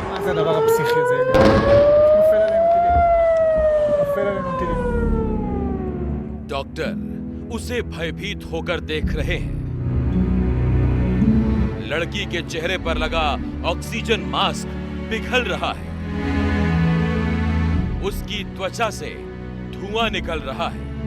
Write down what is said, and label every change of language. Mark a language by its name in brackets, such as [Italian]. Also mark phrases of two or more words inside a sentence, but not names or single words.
[Hebrew] זה הדבר הפסיכי הזה? נופל עלינו טילים. נופל עלינו טילים. [Hindi] डॉक्टर उसे भयभीत होकर देख रहे हैं। लड़की के चेहरे पर लगा ऑक्सीजन मास्क पिघल रहा है। उसकी त्वचा से धुआं निकल रहा है।